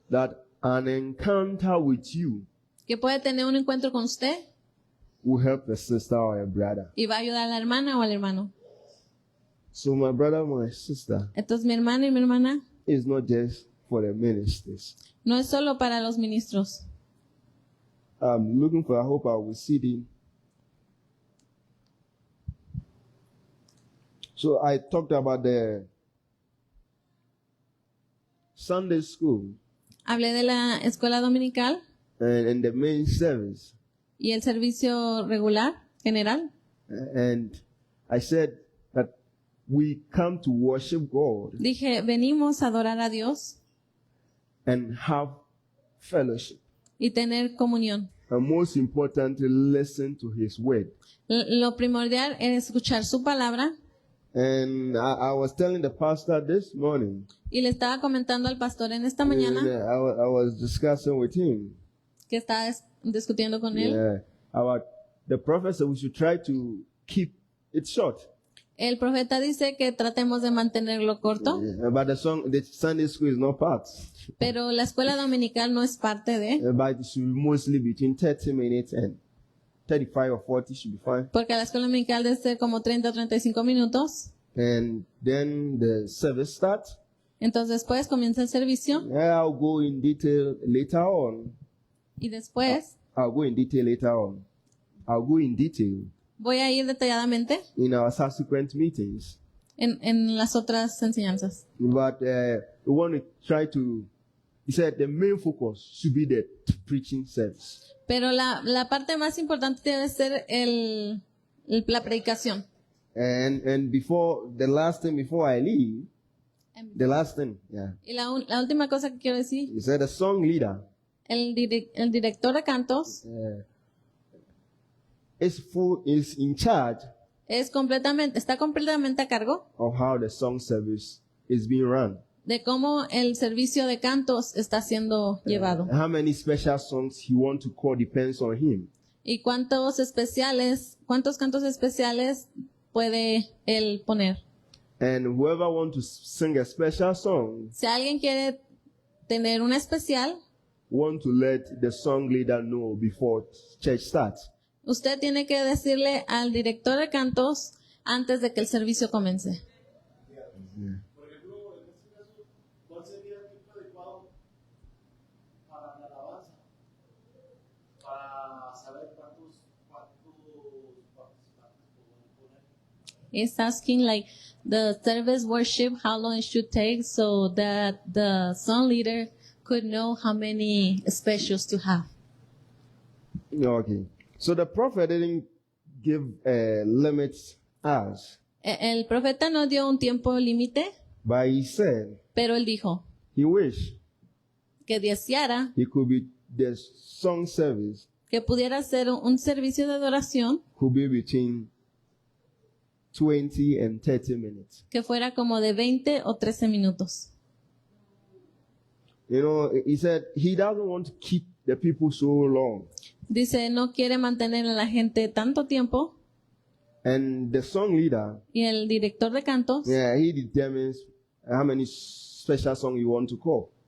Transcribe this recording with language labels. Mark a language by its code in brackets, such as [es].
[en] that an encounter with you [es] que puede tener un encuentro con usted [en] will help the sister or a brother. [es] y va a ayudar a la hermana o al hermano. [en] So my brother, my sister, [es] Entonces mi hermano y mi hermana [en] is not just for the ministers. [es] no es solo para los ministros. [en] I'm looking for, I hope I will see them. So I talked about the Sunday school [es] Hablé de la escuela dominical [en] and the main service. [es] y el servicio regular, general. [en] And I said that we come to worship God [es] Dije, venimos a adorar a Dios [en] and have fellowship. [es] y tener comunión. [en] And most importantly, listen to His word. [es] Lo primordial es escuchar su palabra. [en] And I was telling the pastor this morning, [es] Y le estaba comentando al pastor en esta [en] and [es] mañana [en] I was discussing with him [es] que estaba discutiendo con él. [en] about the prophet said we should try to keep it short. [es] El profeta dice que tratemos de mantenerlo corto, [en] But the Sunday school is not part. [es] pero la escuela dominical no es parte de, [en] But it should be mostly between 30 minutes and 35 or 40 should be fine. [es] porque la escuela dominical debe ser como 30 o 35 minutos. [en] And then the service starts. [es] Entonces después comienza el servicio [en] I'll go in detail later on. [es] y después [en] I'll go in detail later on. I'll go in detail [es] voy a ir detalladamente [en] in our subsequent meetings. [es] en las otras enseñanzas. [en] But we want to try to, he said the main focus should be the preaching service. [es] Pero la parte más importante debe ser la predicación. [en] And before, the last thing before I leave, the last thing, yeah. [es] Y la última cosa que quiero decir, [en] He said the song leader [es] el director de cantos [en] is in charge [es] está completamente a cargo [en] of how the song service is being run. [es] de cómo el servicio de cantos está siendo llevado. [en] How many special songs he want to call depends on him. [es] Y cuántos cantos especiales puede él poner. [en] And whoever want to sing a special song [es] Si alguien quiere tener una especial, [en] want to let the song leader know before church starts. [es] usted tiene que decirle al director de cantos antes de que el servicio comience. Por ejemplo, en este caso, ¿cuál sería el tiempo adecuado para la alabanza? Para saber cuántos participantes podemos poner. [en] It's asking like the service worship, how long it should take so that the song leader could know how many specials to have. Okay. So the prophet didn't give limits as, [es] El profeta no dio un tiempo límite, [en] but he said [es] pero él dijo [en] he wished [es] que deseara [en] he could be the song service [es] que pudiera ser un servicio de adoración [en] could be between 20 and 30 minutes. [es] que fuera como de 20 o 13 minutos. [en] You know, he said he doesn't want to keep the people so long. [es] Dice, no quiere mantener a la gente tanto tiempo [en] And the song leader, [es] y el director de cantos, [en] he determines how many special songs you want to call.